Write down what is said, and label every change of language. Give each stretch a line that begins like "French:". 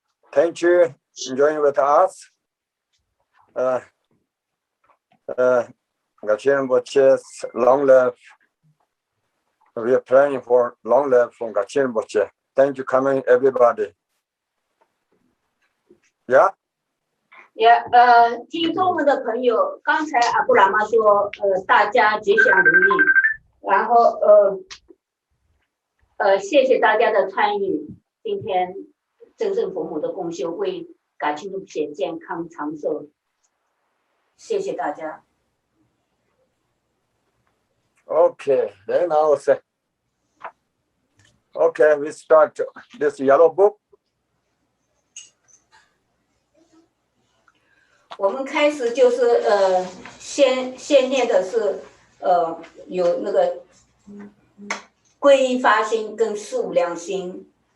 English: Thank you for joining with us. Garchen Rinpoche's long life. We are praying for long life from Garchen Rinpoche. Thank you, coming everybody. Yeah. Yeah.
Chinese: 听中文的朋友，刚才阿布拉玛说，大家吉祥如意，然后谢谢大家的参与。今天真正佛母的共修，为Garchen Rinpoche健康长寿，谢谢大家。
English: Okay, then I'll say. Okay, we start this yellow book.
Chinese: 我们开始就是先念的是有那个皈依发心跟四无量心。